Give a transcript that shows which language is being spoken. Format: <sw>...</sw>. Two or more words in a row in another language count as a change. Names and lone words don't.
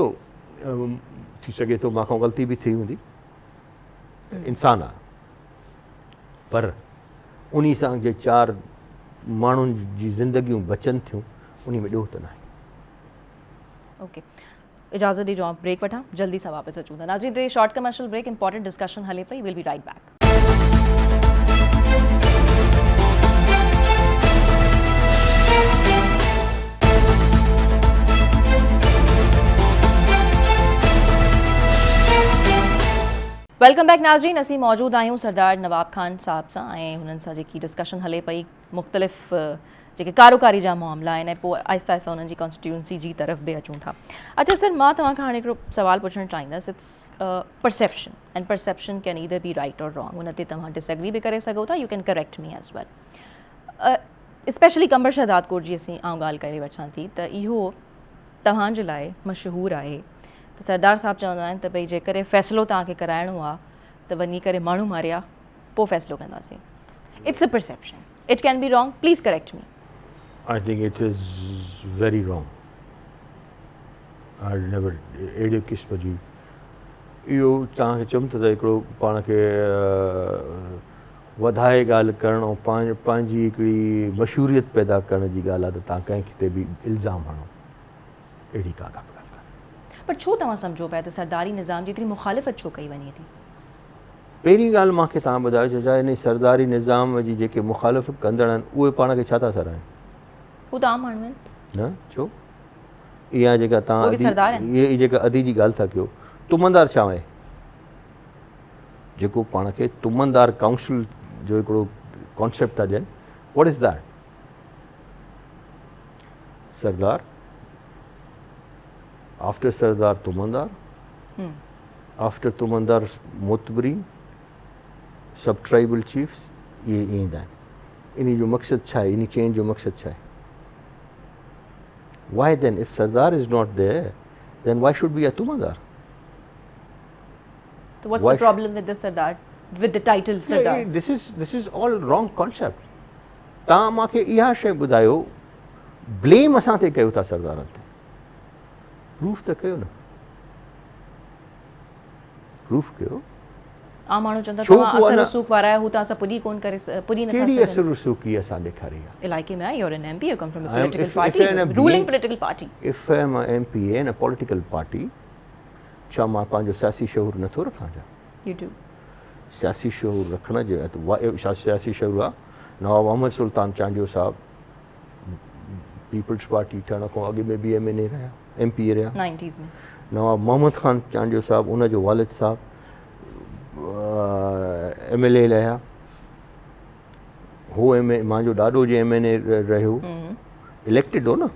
<sd>सो थी सघे थो मूंखां ग़लती बि थी हूंदी, इंसानु आहे, पर उन सां जे 4 माण्हुनि जी ज़िंदगियूं बचनि थियूं, उन में ॾोह त न आहे। ओके, इजाज़त ॾिजो, आप ब्रेक वठां, जल्दी सां वापसि अचूं था। नाज़रीन, ते</sd> <en>short commercial break, important discussion</en> <sd>हले पई,</sd> <en>Will be right back. Welcome back</en> <sd>नाज़रीन, असीं मौजूद आहियूं सरदार नवाब खान साहब सां ऐं हुननि सां जेकी डिस्कशन हले पई मुख़्तलिफ़ जेके कारोकारी जा मामला आहिनि, ऐं पोइ आहिस्ता आहिस्ता हुननि जी कॉन्स्टिट्यूंसी जी तरफ़ बि अचूं था। अच्छा सर, मां तव्हांखां हाणे हिकिड़ो सवाल पुछणु चाहींदसि,</sd> <en>It's perception, and perception can either be right or wrong,</en> <sd>हुन ते तव्हां डिसएग्री बि करे सघो था,</sd> <en>You can correct me as well.</en> <sd>स्पेशली कंबर शहदाद कोट जी असीं आउं ॻाल्हि करे वठां थी, त इहो तव्हांजे लाइ मशहूरु आहे त सरदार साहिबु चवंदा आहिनि त भई जेकॾहिं फ़ैसिलो तव्हांखे कराइणो आहे त वञी करे माण्हू मारिया पोइ फ़ैसिलो कंदासीं।</sd> <en>It's a perception, it can be wrong, please correct me. I think it is very wrong. I never</en> <sd>अहिड़े क़िस्म जी इहो तव्हांखे चवनि था त हिकिड़ो पाण खे वधाए ॻाल्हि करणु ऐं पंहिंजी हिकिड़ी मशहूरियत पैदा करण जी ॻाल्हि आहे त तव्हां कंहिं ते बि इल्ज़ाम हणो, अहिड़ी का ॻाल्हि कान्हे। पर छो तव्हां सम्झो पिया त सरदारी निज़ाम जी एतिरी मुखालिफ़त छो कई वञे थी? पहिरीं ॻाल्हि मूंखे तव्हां ॿुधायो छा इन सरदारी निज़ाम जी जेके मुखालिफ़त कंदड़ आहिनि उहे पाण खे छा था सराइनि? हू त आम माण्हू आहिनि न, छो? इहा जेका उहे बि सरदार तव्हां आहिनि। इहा जेका अदी जी ॻाल्हि था कयो, तुमंदार छा आहे? जेको पाण खे तुमंदार काउंसिल जो हिकिड़ो कॉन्सेप्ट था ॾियनि,</sd> <en>What is that? Sardar, after Sardar Tumandar, after Tumandar Motabareen, sub tribal chiefs,</en> <sd>इहे ईंदा आहिनि। इन जो मक़सदु छा आहे? इन चेंज जो मक़सदु छा आहे?</sd> <en>Why then, if Sardar is not there, then why should be a Tumandar? So what's the problem with the Sardar, with the title Sardar? This is all wrong concept.</en> <sd>तव्हां मूंखे इहा शइ ॿुधायो, ब्लेम असां ते कयो था सरदारनि ते, प्रूफ त कयो न, प्रूफ कयो। आम माण्हू चवंदा तव्हां असर रसूख वारा आहियो, हू त असां पुॼी कोन करे पुॼी नथा कहिड़ी सघनि। असर रसूखी असां ॾेखारी आहे? इलाइक़े में आहे,</sd> <en>you're an MP, you come from a I am- political if party, I am a ruling being- political party. If I am a MPA in a political party,</en> <sd>छा मां पंहिंजो सियासी शऊर नथो रखां छा?</sd> <en>You do.</en> <sd>सियासी शऊर रखण जे छा सियासी शऊर आहे? नवाब मोहम्मद सुल्तान चांडियो साहब पीपल्स पार्टी ठहण खां अॻु में बि MNA रहिया, MPA रहिया। 90s में नवाब मोहम्मद ख़ान चांडियो साहब, उनजो वालिद साहब MLA रहिया, हो मुंहिंजो ॾाॾो जे MNA रहियो, इलेक्टेड हो न।</sd>